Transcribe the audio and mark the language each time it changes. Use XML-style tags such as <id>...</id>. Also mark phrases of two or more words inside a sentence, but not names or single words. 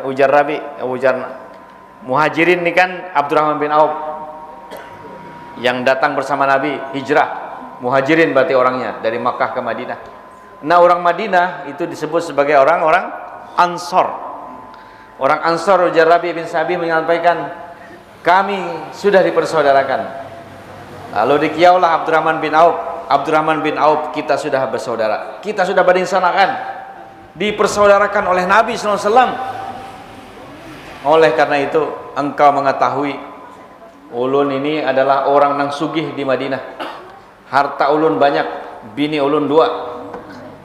<id>Ujar Rabi, ujar Muhajirin ini kan Abdurrahman bin Auf yang datang bersama Nabi hijrah. Muhajirin berarti orangnya dari Makkah ke Madinah. Nah orang Madinah itu disebut sebagai orang-orang Ansor. Orang Ansor, ujar Rabi bin Sabi menyampaikan kami sudah dipersaudarakan. Lalu dikiaulah Abdurrahman bin Auf. Abdurrahman bin Auf, kita sudah bersaudara, kita sudah berinsanakan, dipersaudarakan oleh Nabi SAW. Oleh karena itu engkau mengetahui</id> <bjn>ulun ini adalah orang nang sugih di Madinah, harta ulun banyak, bini ulun 2.</bjn>